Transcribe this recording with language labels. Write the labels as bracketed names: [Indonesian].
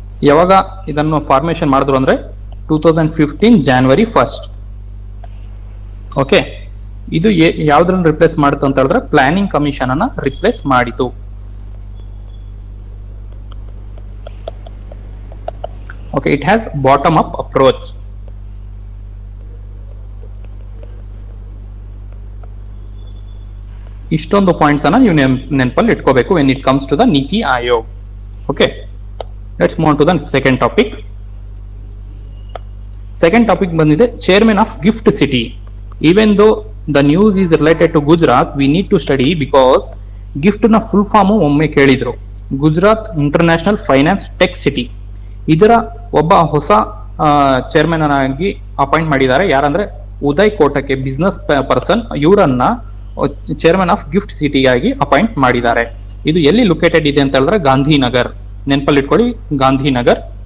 [Kannada] ಯಾವಾಗ ಇದನ್ನು ಫಾರ್ಮೇಶನ್ ಮಾಡಿದ್ರು ಅಂದ್ರೆ 2015 January 1st. ಓಕೆ, ಇದು ಯಾವ್ದ್ರನ್ನ ರಿಪ್ಲೇಸ್ ಮಾಡಿತು ಅಂತ ಹೇಳಿದ್ರೆ ಪ್ಲಾನಿಂಗ್ ಕಮಿಷನ್ ಅನ್ನ ರಿಪ್ಲೇಸ್ ಮಾಡಿತು. [English] Okay, it has bottom up approach. [Kannada] ಇಷ್ಟೊಂದು ಪಾಯಿಂಟ್ಸ್ ಅನ್ನ ನೀವು ನೆನಪಲ್ಲಿ ಇಟ್ಕೋಬೇಕು [English] when it comes to the [Kannada] ನೀತಿ Aayog. [English] Okay, let's move on to the second topic. Second topic [Kannada] ಬಂದಿದೆ [English] chairman of GIFT City. Even though the news is related to Gujarat, we need to study because GIFT [Kannada] ನ full form ಒಮ್ಮೆ ಕೇಳಿದ್ರು. Gujarat international finance tech city. ಇದರ ಒಬ್ಬ ಹೊಸ chairman ಆಗಿ appoint ಮಾಡಿದ್ದಾರೆ. ಯಾರಂದ್ರೆ ಉದಯ್ ಕೋಟಕೆ, ಬಿಸ್ನೆಸ್ ಪರ್ಸನ್. ಇವರನ್ನ ಚೇರ್ಮನ್ ಆಫ್ ಗಿಫ್ಟ್ ಸಿಟಿ ಆಗಿ ಅಪಾಯಿಂಟ್ ಮಾಡಿದ್ದಾರೆ. ಇದು ಎಲ್ಲಿ ಲೊಕೇಟೆಡ್ ಇದೆ ಅಂತ ಹೇಳಿದ್ರೆ ಗಾಂಧಿನಗರ್. ನೆನಪಲ್ಲಿ ಇಟ್ಕೊಳ್ಳಿ, ಗಾಂಧಿನಗರ್.